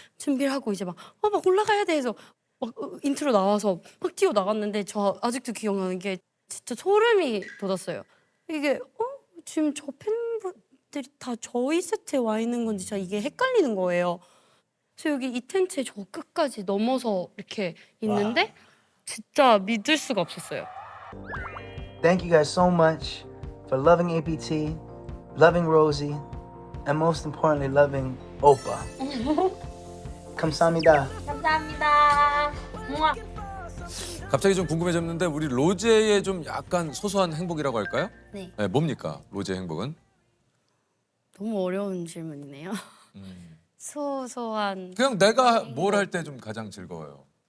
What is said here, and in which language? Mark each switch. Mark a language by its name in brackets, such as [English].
[Korean] 준비를 하고 이제 막 올라가야 돼 해서 막 인트로 나와서 막 뛰어 나갔는데 저 아직도 기억나는 게 진짜 소름이 돋았어요. 이게 지금 저 팬분들이 다 저희 세트에 와 있는 건지 진짜 이게 헷갈리는 거예요. 그래서 여기 이 텐트에 저 끝까지 넘어서 이렇게 있는데 진짜 믿을 수가 없었어요. [English] Thank you guys so much for loving APT, loving Rosie, and most importantly, loving Oppa. [Korean] 감사합니다. 감사합니다. 갑자기 좀 궁금해졌는데 우리 로제의 좀 약간 소소한 행복이라고 할까요? 네. 네, 뭡니까? 로제의 행복은? 너무 어려운 질문이네요. 소소한 그냥 내가 뭘 할 때 좀 가장 즐거워요.